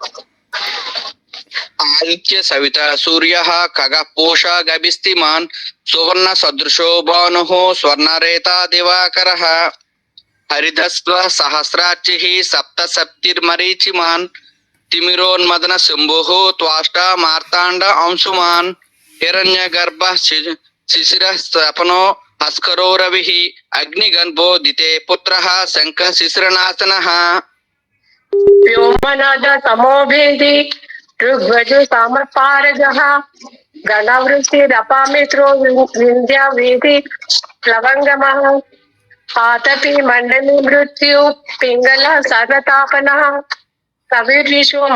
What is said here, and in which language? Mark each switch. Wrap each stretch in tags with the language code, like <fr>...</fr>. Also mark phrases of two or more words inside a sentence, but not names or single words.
<sa>ఆదిత్య సవిత సూర్య ఖగ పూషా గభిస్తిమాన్ సువర్ణ సదృశో భానుః స్వర్ణరేతా దివాకరః హరిధస్వ సహస్రార్చిః సప్త సప్తిర్మరీచిమాన్ తిమిరోన్మదన శంభుః త్వాష్ట మార్తాండ అంశుమాన్ హిరణ్యగర్భ శిశిరః స్తపనో భాస్కరో రవిః అగ్నిగర్భోదితే పుత్రః శంఖః శిశిరనాశనః व्योमनाद तमोभेदी ऋग्वजु सामपारगः गणवृष्टिरपामित्रो विन्ध्यावीधि प्लवङ्गमः आतपि मण्डली मृत्यु पिङ्गलः सर्वतापनः कविर्विश्वो</sa>